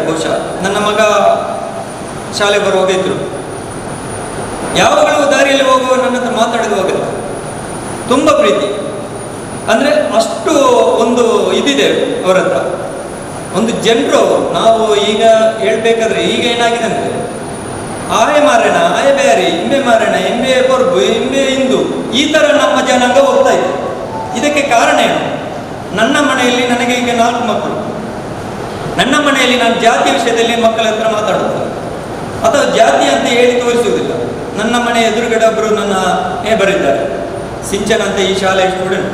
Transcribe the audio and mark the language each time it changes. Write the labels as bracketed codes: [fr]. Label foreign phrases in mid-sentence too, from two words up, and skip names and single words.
[kn] ಬಹುಶಃ ನನ್ನ ಮಗ ಶಾಲೆ ಬರುವಾಗ ಇದ್ರು. ಯಾವಾಗಲೂ ದಾರಿಯಲ್ಲಿ ಹೋಗುವ ನನ್ನ ಹತ್ರ ಮಾತಾಡಿದ ಹೋಗಲ್ಲ, ತುಂಬ ಪ್ರೀತಿ. ಅಂದರೆ ಅಷ್ಟು ಒಂದು ಇದಿದೆ ಅವರ ಹತ್ರ. ಒಂದು ಜನರು ನಾವು ಈಗ ಹೇಳ್ಬೇಕಾದ್ರೆ ಈಗ ಏನಾಗಿದೆ ಅಂದರೆ [tcy] ಆಯೆ ಮಾರಣ, ಆಯೆ ಬ್ಯಾರಿ, ಇಂಬೆ ಮಾರಣ, ಇಂಬೆ ಕೊರ್ಬು, ಇಂಬೆ ಹಿಂದೂ, [kn] ಈ ಥರ ನಮ್ಮ ಜನಾಂಗ ಹೋಗ್ತಾ ಇದೆ. ಇದಕ್ಕೆ ಕಾರಣ ಏನು? ನನ್ನ ಮನೆಯಲ್ಲಿ ನನಗೆ ಈಗ 4 ಮಕ್ಕಳು. ನನ್ನ ಮನೆಯಲ್ಲಿ ನಾನು ಜಾತಿ ವಿಷಯದಲ್ಲಿ ಮಕ್ಕಳ ಹತ್ರ ಮಾತಾಡೋದು ಅಥವಾ ಜಾತಿ ಅಂತ ಹೇಳಿ ತೋರಿಸುವುದಿಲ್ಲ. ನನ್ನ ಮನೆ ಎದುರುಗಡೆ ಒಬ್ಬರು ನನ್ನ ಬರೀತಾರೆ, ಸಿಂಚನ ಅಂತ ಈ ಶಾಲೆಯ ಸ್ಟೂಡೆಂಟ್.